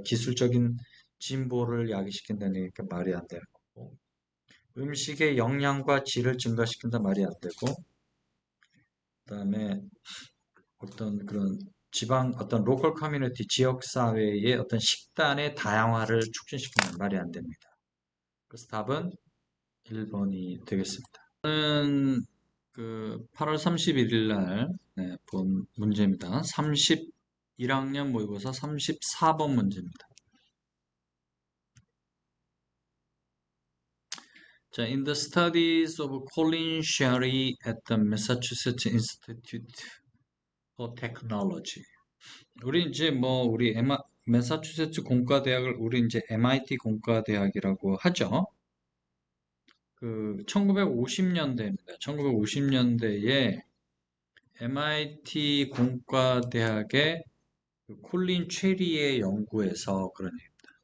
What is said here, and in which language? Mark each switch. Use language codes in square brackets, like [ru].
[ko] 기술적인 진보를 야기시킨다는 얘기니까 말이 안 되는 거고, 음식의 영양과 질을 증가시킨다 말이 안 되고, 그다음에 어떤 그런 지방 어떤 로컬 커뮤니티 지역 사회의 어떤 식단의 다양화를 촉진시키는 말이 안 됩니다. 그래서 답은 1번이 되겠습니다. 저는 그 8월 31일 날 본 문제입니다. 31학년 모의고사 34번 문제입니다. [en] 자, in the studies of Colin Sherry at the Massachusetts Institute for Technology. [ko] 우리 이제 뭐 우리 매사추세츠 공과대학을 우리 이제 MIT 공과대학이라고 하죠. 그 1950년대입니다. 1950년대에 MIT 공과대학의 그 콜린 체리의 연구에서 그런 얘기입니다.